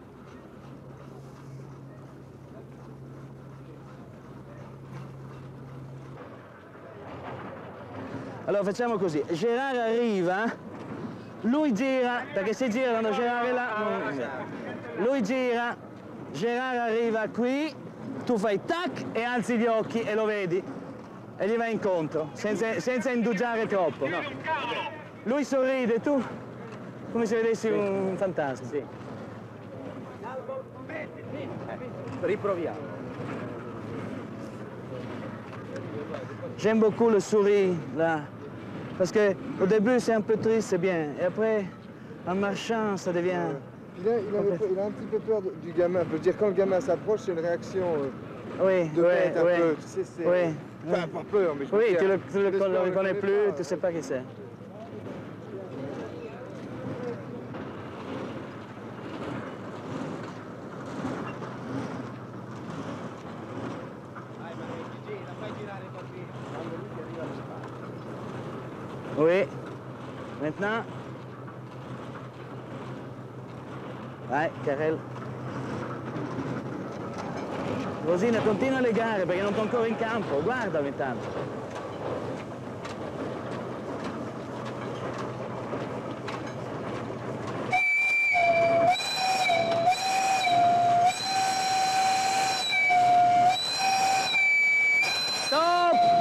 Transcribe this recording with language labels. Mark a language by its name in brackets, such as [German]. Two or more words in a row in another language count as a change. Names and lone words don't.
[Italian] Allora facciamo così, Gérard arriva, lui gira, perché se gira quando Gérard è là, lui gira, Gérard arriva qui, tu fai tac e alzi gli occhi e lo vedi e gli vai incontro, senza indugiare troppo. No. Lui sorride, tu come se vedessi un fantasma. Sì. Riproviamo. [French] J'aime beaucoup le sourire là, parce que au début c'est un peu triste, c'est bien, et après en marchant ça devient. Il a un petit peu peur du gamin. Je veux dire, quand le gamin s'approche, c'est une réaction Oui, de bête un peu. Tu sais, c'est... Oui. Enfin, pas peur, mais je veux Oui, dire, tu le reconnais plus, pas. tu sais pas qui c'est. Oui. Maintenant. [Italian] Vai, Carel. Rosina, continua a legare perché non sto ancora in campo. Guardami intanto. Stop!